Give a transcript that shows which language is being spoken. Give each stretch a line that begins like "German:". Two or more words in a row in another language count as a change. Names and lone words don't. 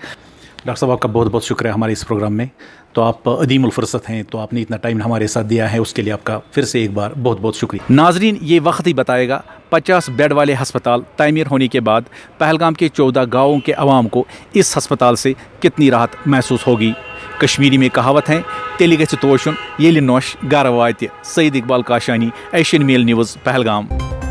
Hindi: डॉक्टर साहब, आपका बहुत बहुत शुक्रिया हमारे इस प्रोग्राम में। तो आप अदीमुल फुर्सत हैं, तो आपने इतना टाइम हमारे साथ दिया है, उसके लिए आपका फिर से एक बार बहुत बहुत शुक्रिया। नाजरीन, ये वक्त ही बताएगा 50 बेड वाले हस्पताल तामीर होने के बाद पहलगाम के 14 गाँवों के अवाम को इस हस्पताल से कितनी राहत महसूस होगी। कश्मीरी में कहावत है,
Kashmiri: तेली गछ तोशुन येली नोश गर वात।
Hindi: सईद इकबाल काशानी, एशियन मेल न्यूज़, पहलगाम।